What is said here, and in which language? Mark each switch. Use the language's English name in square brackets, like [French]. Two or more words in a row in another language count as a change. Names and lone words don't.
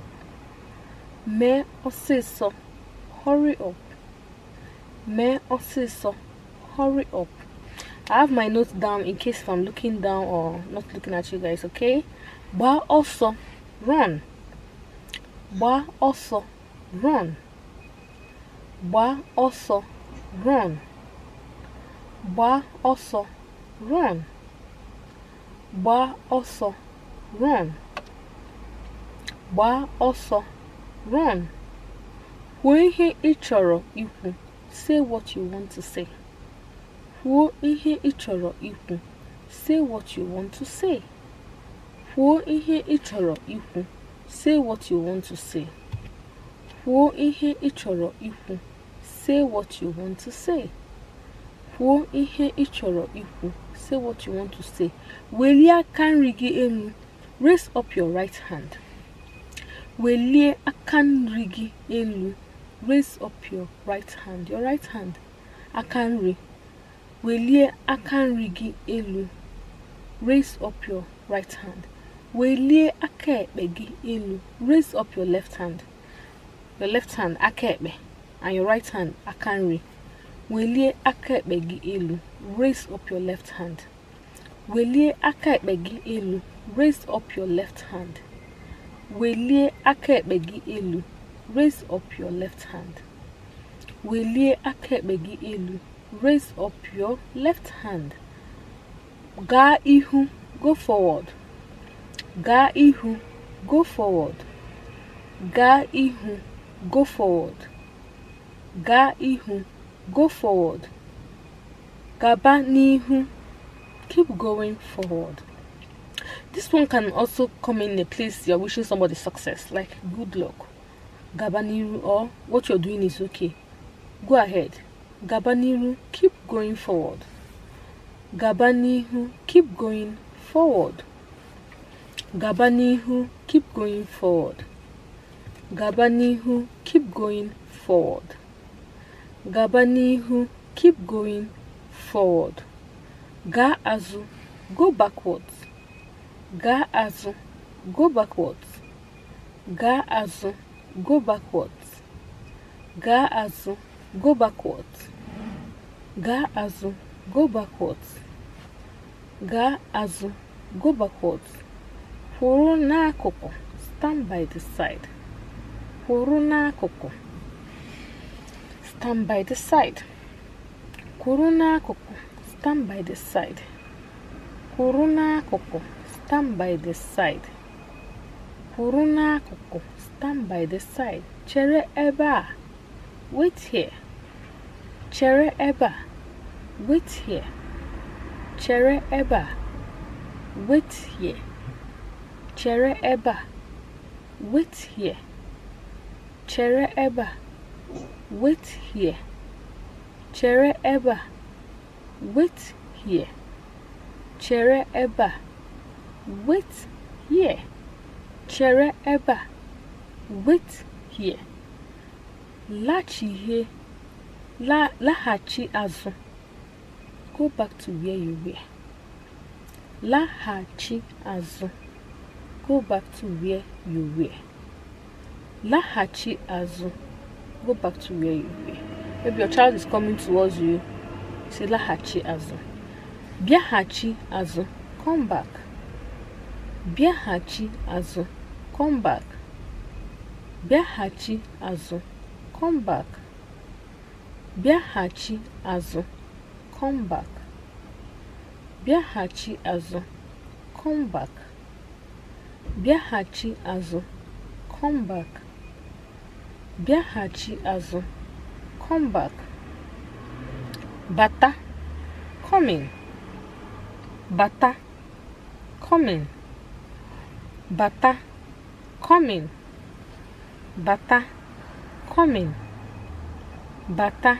[Igbo] Mee ọsịsọ. [English] Hurry up. [Igbo] Mee ọsịsọ. [English] Hurry up. I have my notes down in case if I'm looking down or not looking at you guys, okay? [Igbo] Gba ọsọ. Run. Gba ọsọ. Run. Gba ọsọ. Run. Gba ọsọ. Run. Gba ọsọ. Run. Gba ọsọ. Run. Kwuo ihe ị chọrọ ikwu. [English] Say what you want to say. [Igbo] Kwuo ihe ị chọrọ ikwu. [English] Say what you want to say. [Igbo] Kwuo ihe ị chọrọ ikwu. [English] Say what you want to say. [Igbo] Kwuo ihe ị chọrọ ikwu. [English] Say what you want to say. [Igbo] Kwuo ihe ị chọrọ ikwu. [English] Say what you want to say. [Igbo] Welie aka nri gị elu. [English] Raise up your right hand. [Igbo] Welie aka nri gị elu. [English] Raise up your right hand. Your right hand. [Igbo] Aka nri. Welie aka nri gị elu. [English] Raise up your right hand. [Igbo] Welie aka ekpe gị elu. [English] Raise up your left hand. Your left hand [Igbo] aka ekpe [English] and your right hand [Igbo] aka nri. Welie aka ekpe gị elu. [English] Raise up your left hand. [Igbo] Welie aka ekpe gị elu. [English] Raise up your left hand. [Igbo] Welie aka ekpe gị elu. [English] Raise up your left hand. [Igbo] Welie aka ekpe gị elu. [English] Raise up your left hand. [Igbo] Gaa ihu. [English] Go forward. [Igbo] Gaa ihu. [English] Go forward. [Igbo] Gaa ihu. [English] Go forward. [Igbo] Gaa ihu. [English] Go forward. [Igbo] Gaba n'ihu. [English] Keep going forward. This one can also come in a place you're wishing somebody success, like good luck. [Igbo] Gaba n'ihu, [English] or what you're doing is okay. Go ahead. [Igbo] Gaba n'ihu, [English] keep going forward. [Igbo] Gaba n'ihu, [English] keep going forward. [Igbo] Gaba n'ihu, [English] keep going forward. [Igbo] Gaba n'ihu, [English] keep going forward. [Igbo] Gaba n'ihu, [English] keep going forward. [Igbo] Gaa azụ, [English] go backwards. [Igbo] Gaa azụ, [English] go backwards. [Igbo] Gaa azụ, go backwards. Gaa azụ, go backwards. Gaa azụ, go backwards. Gaa azụ, [English] go backwards. [Igbo] Kwụrụ n'akụkụ, [English] stand by the side. [Igbo] Kwụrụ n'akụkụ, [English] stand by the side. [Igbo] Kwụrụ n'akụkụ, [English] stand by the side. [Igbo] Kwụrụ n'akụkụ, [English] stand by the side. [Igbo] Kwụrụ n'akụkụ, [English] stand by the side. [Igbo] Chere ebe a. [English] Wait here. [Igbo] Chere ebe a. [English] Wait here. [Igbo] Chere ebe a. [English] Wait here. [Igbo] Chere ebe a. [English] Wait here. [Igbo] Chere ebe a. [English] Wait here. [Igbo] Chere ebe a. [English] Wait here. [Igbo] Chere ebe a. [English] Wait here. [Igbo] Chere ebe a. [English] Wait here. [Igbo] Laghachi azụ. [English] Go back to where you were. [Igbo] Laghachi azụ. [English] Go back to where you were. [Igbo] Laghachi azụ. [English] Go back to where you were. Maybe your child is coming towards you. [Igbo] Say laghachi azụ. Bịaghachi azụ. [English] Come back. [Igbo] Bịaghachi azụ. [English] Come back. [Igbo] Bịaghachi azụ. [English] Come back. [Igbo] Bịaghachi azụ. [English] Come back. [Igbo] Bịaghachi azụ. [English] Come back. [Igbo] Bịaghachi azụ. [English] Come back. [Igbo] Bịaghachi azụ. [English] Come back. Bata. Coming. Bata. Coming. Bata. Coming. Bata. Coming. Bata.